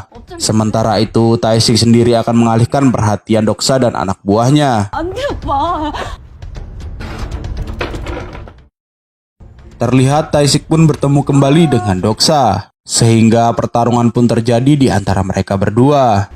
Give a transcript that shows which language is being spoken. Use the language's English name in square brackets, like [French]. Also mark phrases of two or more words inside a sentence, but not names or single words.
[Indonesian] Sementara itu Tae-sik sendiri akan mengalihkan perhatian Doksa dan anak buahnya. [Korean] 안 돼, 오빠. [Indonesian] Terlihat Tae-sik pun bertemu kembali dengan Doksa, sehingga pertarungan pun terjadi di antara mereka berdua.